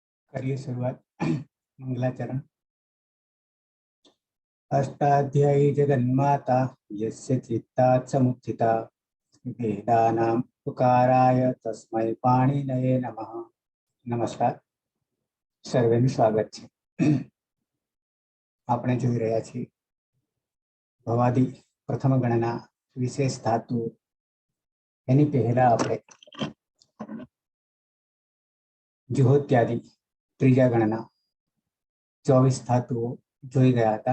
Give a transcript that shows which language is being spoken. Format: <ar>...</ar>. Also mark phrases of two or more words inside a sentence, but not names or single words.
<hi>करिए शुरुआत। मंगलाचरण।</hi> <sa>अष्टाध्यायी जगन्माता यस्य चित्तात् समुत्थिता वेदानां पुकाराय तस्मै पाणिनये नमः।</sa> <gu>नमस्कार, સર્વેનું સ્વાગત છે। આપણે જોઈ રહ્યા છીએ ભવાદી પ્રથમ ગણના વિશેષ ધાતુ। એની પહેલા આપણે જુહોત્યાદિ ત્રીજા ગણના 24 ધાતુઓ જોઈ ગયા હતા।</gu>